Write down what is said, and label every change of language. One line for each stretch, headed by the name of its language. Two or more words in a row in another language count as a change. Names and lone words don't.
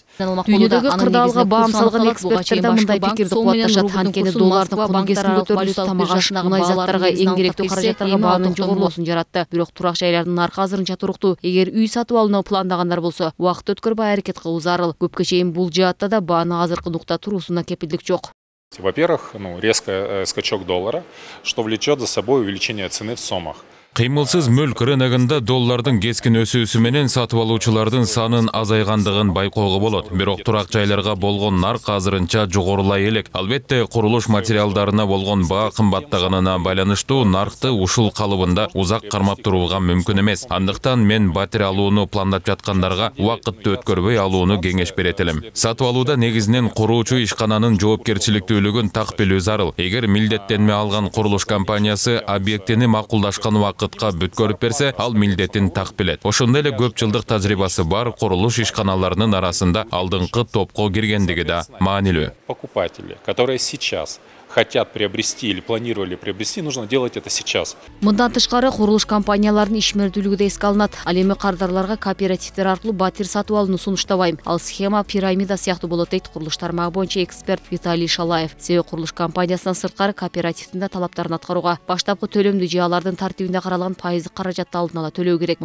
Kyrgyz: Дүйнөдөгү кырдаалга баам салган эксперттер да мындай пикирди кубатташат. Анткени доллардын куну кесип көтөрүлүшү тамак аш, мунай заттарга эң керектүү каражаттарга баанын жогорулуусун жаратты. Бирок турак жайлардын наркы азырынча туруктуу. Эгер үй сатып алууну пландагандар болсо, убакыт өткөрбөй аракет кылуу зарыл. Көпкө чейин бул жаатта да бааны азыркы нукта туруусуна кепилдик жок.
Russian: Во-первых, резкий скачок доллара, что влечет за собой увеличение цены в сомах.
Kyrgyz: Кыймылсыз мүлк рыногунда доллардын кескин өсүүсү менен сатып алуучулардын санын азайгандыгын байкоого болот. Бирок турак жайларга болгон нарк азырынча жогорулай элек. Албетте, курулуш материалдарына болгон баа кымбаттаганына байланыштуу наркты ушул калыбында узак кармап турууга мүмкүн эмес. Андыктан мен батир алууну пландап жаткандарга убакытты өткөрбөй алууну кеңеш берет элем. Сатып алууда негизинен куруучу ишкананын жоопкерчиликтүүлүгүн так билүү зарыл. Эгер милдеттенме алган курулуш компаниясы объектини макулдашкан убакытка бүткөрүп берсе, ал милдетин так билет. Ошондой эле көп жылдык тажрыйбасы бар курулуш ишканаларынын арасында алдыңкы топко киргендиги да маанилүү.
Russian: Покупатели, которые сейчас хотят приобрести или планировали приобрести, нужно делать это сейчас.
Kyrgyz: Мындан тышкары курулуш компанияларынын ишмердүүлүгү да эске алынат. Ал эми кардарларга кооперативдер аркылуу батир сатып алууну сунуштабайм. Ал схема пирамида сыяктуу болот дейт курулуш тармагы боюнча эксперт Виталий Шалаев. Себеби курулуш компаниясынан сырткары кооперативдин да талаптарын аткарууга, баштапкы төлөмдү же алардын тартибинде каралган пайыздык каражатты алдын ала төлөө керек.